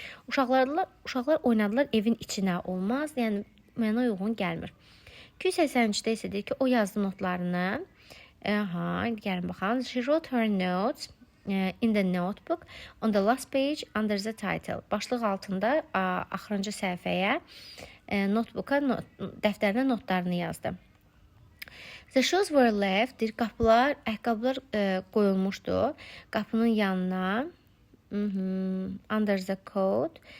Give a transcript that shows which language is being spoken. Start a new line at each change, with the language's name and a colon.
Azerbaijani: Uşaqlar oynadılar evin içinə, olmaz. Yəni mənə uyğun gəlmir. 283-də isə deyir ki, o yazdı notlarını. Gəlin baxalım.
English: She wrote her notes in the notebook on the last page under the title.
Azerbaijani: Başlıq altında axırıncı səhifəyə notebooka, dəftərinə notlarını yazdı.
English: The shoes were left.
Azerbaijani: Qapılar, ayaqqabılar qoyulmuşdu. Qapının yanına.
English: Under the coat.